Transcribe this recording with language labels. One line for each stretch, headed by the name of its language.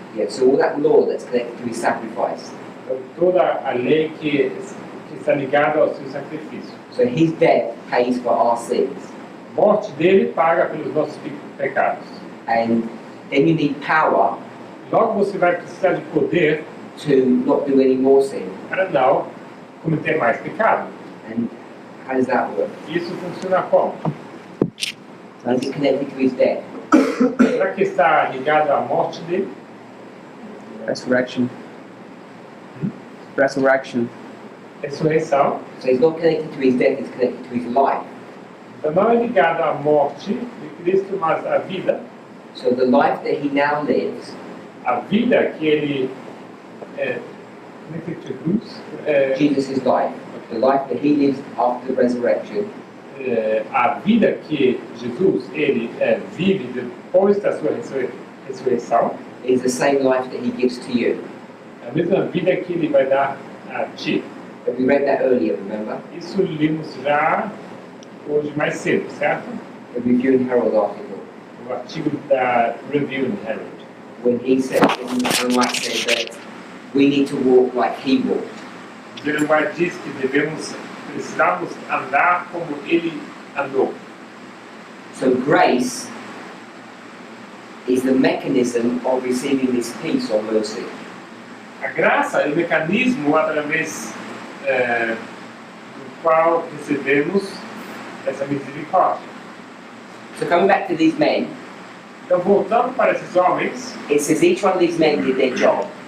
English: Yeah, so all that law that's connected to His sacrifice.
Portuguese: Então, toda a lei que está ligada ao seu sacrifício.
English: So His death pays for our sins.
Portuguese: A morte dele paga pelos nossos pecados.
English: And then you need power
Portuguese: Logo você vai precisar de poder
English: to not do any more sin.
Portuguese: para não cometer mais pecado.
English: And how does that work?
Portuguese: Isso funciona como?
English: Is it connected to His death?
Portuguese: Será que está ligado à morte dele?
English: Resurrection. Resurrection.
Portuguese: Ressurreição.
English: So it's not connected to His death, it's connected to His life.
Portuguese: Então não é ligado à morte de Cristo, mas à vida.
English: So the life that He now lives
Portuguese: A vida que ele
English: connected to whose? Jesus' life, the life that He lives after the resurrection,
Portuguese: A vida que Jesus ele vive depois da sua ressurreição
English: is the same life that He gives to you.
Portuguese: é a mesma vida que ele vai dar a ti.
English: And we read that earlier, remember?
Portuguese: Isso lemos já hoje mais cedo, certo?
English: The Review and Herald article.
Portuguese: O artigo da Review and Herald.
English: when he said, when White said that we need to walk like he walked.
Portuguese: Ellen White diz que precisamos andar como ele andou.
English: So grace is the mechanism of receiving this peace or mercy.
Portuguese: A graça é o mecanismo através do qual recebemos essa misericórdia.
English: So coming back to these men,
Portuguese: Então, voltando para esses homens,
English: it says each one of these men did their job.